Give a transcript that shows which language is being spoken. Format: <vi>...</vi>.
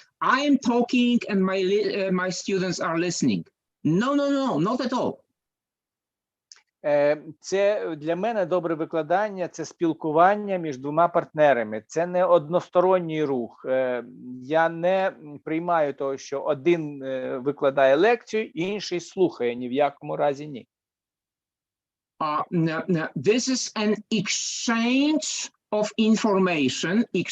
<en>I am talking and my students are listening. No, not at all.</en> <uk>Це для мене добре викладання, це спілкування між двома партнерами. Це не односторонній рух. Я не приймаю того, що один викладає лекцію, інший слухає, ні в якому разі ні.</uk> <en>This is an exchange of information,</en>